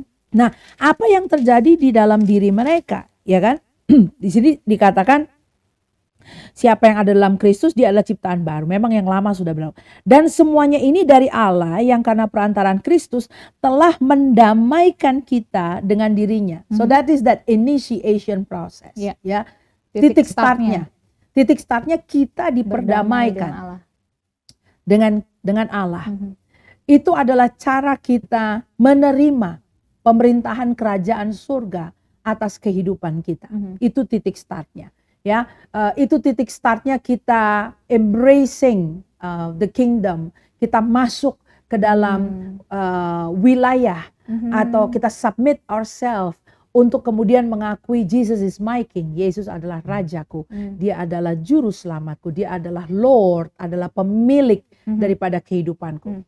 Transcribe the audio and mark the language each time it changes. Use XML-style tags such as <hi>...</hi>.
<id>Nah, apa yang terjadi di dalam diri mereka, ya kan? Di sini dikatakan siapa yang ada dalam Kristus, dia adalah ciptaan baru. Memang yang lama sudah berlalu. Dan semuanya ini dari Allah yang karena perantaraan Kristus telah mendamaikan kita dengan dirinya.</id> <en>So that is that initiation process.</en> <id>Ya, titik startnya. Titik startnya kita diperdamaikan dengan Allah. Itu adalah cara kita menerima pemerintahan kerajaan surga atas kehidupan kita. Itu titik startnya. Ya, itu titik startnya kita</id> <en>embracing the kingdom,</en> <id>kita masuk ke dalam wilayah atau kita</id> <en>submit ourselves</en> <id>untuk kemudian mengakui</id> <en>Jesus is my king,</en> <id>Yesus adalah rajaku, dia adalah juru selamatku, dia adalah Lord, adalah pemilik daripada kehidupanku.</id>